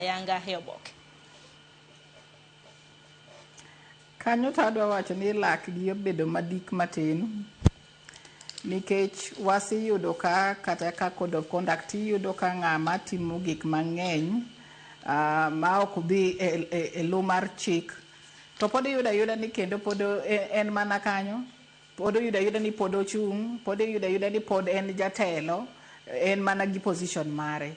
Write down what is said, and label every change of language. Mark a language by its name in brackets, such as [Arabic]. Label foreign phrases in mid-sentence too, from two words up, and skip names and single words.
[Luo (Kenya and Tanzania)] yanga heoboke. Kanyo tadwa wacho ni lak gi obedo madik matin nikech wasiyudo ka kata ka [English] code of conduct [Luo (Kenya and Tanzania)] yudo ka ng'ama timo gik mang'eny ma ok dhi e lo mar chik to pod yuda ni kendo pod en mana kanyo, pod yuda ni pod ochung', pod yuda ni pod en jatelo, en mana gi position mare.